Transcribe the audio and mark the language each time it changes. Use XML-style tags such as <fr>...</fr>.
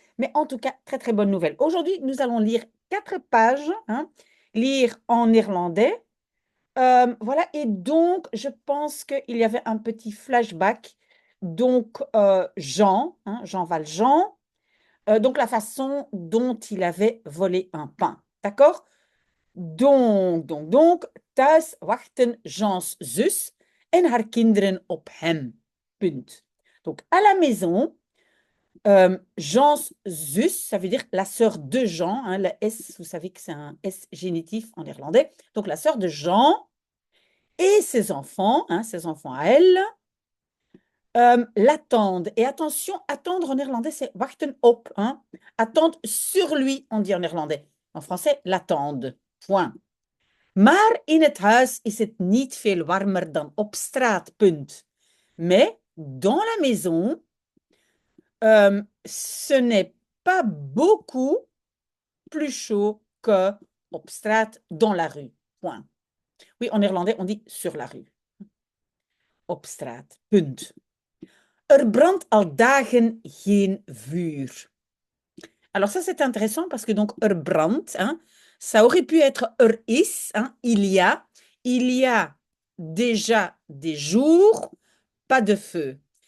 <fr>Mais en tout cas, très très bonne nouvelle. Aujourd'hui, nous allons lire 4 pages, hein, lire en néerlandais. Voilà, et donc je pense qu'il y avait un petit flashback. Donc Jean, hein, Jean Valjean, donc la façon dont il avait volé un pain. D'accord?</fr> <nl>Donc, thuis wachten Jean's zus en haar kinderen op hem. Punt.</nl> <fr>Donc à la maison,</fr> <nl>Jean's zus,</nl> <fr>ça veut dire la sœur de Jean, hein, le S, vous savez que c'est un S génitif en néerlandais. Donc la sœur de Jean et ses enfants à elle, l'attendent. Et attention, attendre en néerlandais, c'est</fr> <nl>wachten op.</nl> <fr>Hein. Attendre sur lui, on dit en néerlandais. En français, l'attendent. Point.</fr> <nl>Maar in het huis is het niet veel warmer dan op straat. Punt.</nl> <fr>Mais dans la maison, ce n'est pas beaucoup plus chaud que</fr> <nl>op straat,</nl> <fr>dans la rue. Point. Oui, en néerlandais, on dit sur la rue.</fr> <nl>Op straat. Punt. Er brandt al dagen geen vuur.</nl> <fr>Alors ça, c'est intéressant parce que donc</fr> <nl>er brandt,</nl> <fr>hein, ça aurait pu être</fr> <nl>er is,</nl> <fr>hein, il y a déjà des jours, pas de feu.</fr>